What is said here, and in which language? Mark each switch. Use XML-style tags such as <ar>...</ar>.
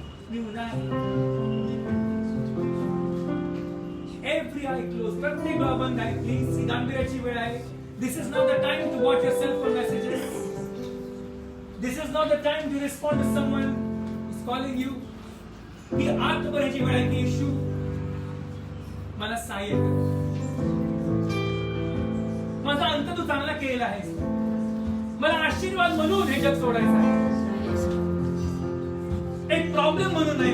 <mr>मी उदाहरण</mr> <en>Every I close.</en> <mr>प्रत्येक डोळा बंद आहे. प्लीज, ही गांभीर्याची वेळ आहे.</mr> <en>This is not the time to watch your cell phone messages. This is not the time to respond to someone is calling you.</en> <mr>ही आत्मभराची वेळ आहे की येशू मला सहाय्य कर. माझा अंत तू चांगला केलेला आहेस. मला आशीर्वाद म्हणून हे जग सोडायचं आहे, एक प्रॉब्लेम म्हणून नाही.</mr>